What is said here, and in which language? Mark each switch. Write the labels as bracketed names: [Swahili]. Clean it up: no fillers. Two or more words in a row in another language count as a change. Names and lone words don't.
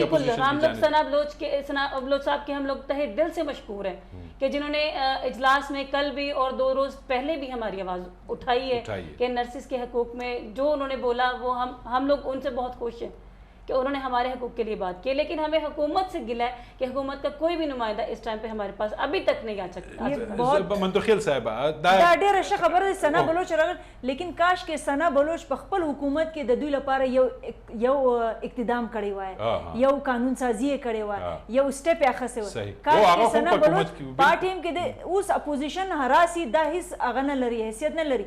[Urdu] بالکل ہم لوگ ثنا بلوچ صاحب کے ہم لوگ تہہ دل سے مشکور ہیں کہ جنہوں نے اجلاس میں کل بھی اور 2 روز پہلے بھی ہماری آواز اٹھائی ہے کہ نرسز کے حقوق میں جو انہوں نے بولا وہ ہم لوگ ان سے بہت خوش ہیں کہ انہوں نے ہمارے حقوق کے لیے بات کی. لیکن ہمیں حکومت سے گلا ہے کہ حکومت کا کوئی بھی نمائندہ اس ٹائم پہ ہمارے پاس ابھی تک نہیں آ سکتا. منتخیل صاحب [Pashto] دا ډېر ښه خبره ده ثنا بلوچ راغل, لیکن کاش کې ثنا بلوچ په خپل حکومت کې د دوی لپاره یو اقتدام کړی وای, یو قانون سازی کړی وای, یو سټیپ یې اخیستی وای. کاش کې ثنا بلوچ په ټیم کې د اوس اپوزیشن هراسي دا هیڅ هغه نه لري, حیثیت نه لري.